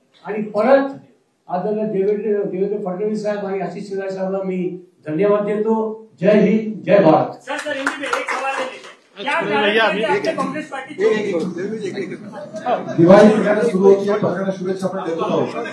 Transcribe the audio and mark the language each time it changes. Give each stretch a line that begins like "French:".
Marathi: आणि परत आदरणीय देवेंद्र फडणवीस साहेब आणि आशिष शेलार साहेबांना मी धन्यवाद देतो. जय हिंद, जय भारत.
Hindi: सर हिंदी में एक सवाल है, क्या कारण कांग्रेस पार्टी
Marathi: दिवाळी सगळ्यांना सुरू होती आहे, सगळ्यांना शुभेच्छा आपण देतो आहोत.